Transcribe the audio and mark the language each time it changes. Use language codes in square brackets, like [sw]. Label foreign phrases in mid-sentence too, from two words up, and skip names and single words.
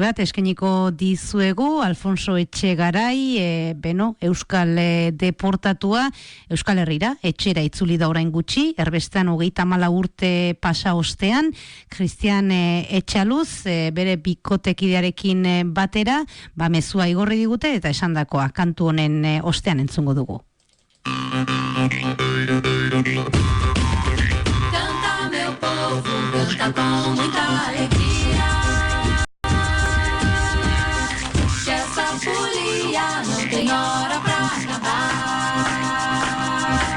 [eu] bat eskeniko dizuegu, Alfonso Etxegarai, Euskal deportatua, Euskal Herrira, etxera itzuli da orain gutxi, erbestean 34 urte pasa ostean, Cristian Etxaluz, bere bikotekidearekin batera, mezua igorri digute, eta esandakoa kantu honen ostean entzungo dugu. [pt] Canta com muita alegria, que essa folia não tem hora pra acabar.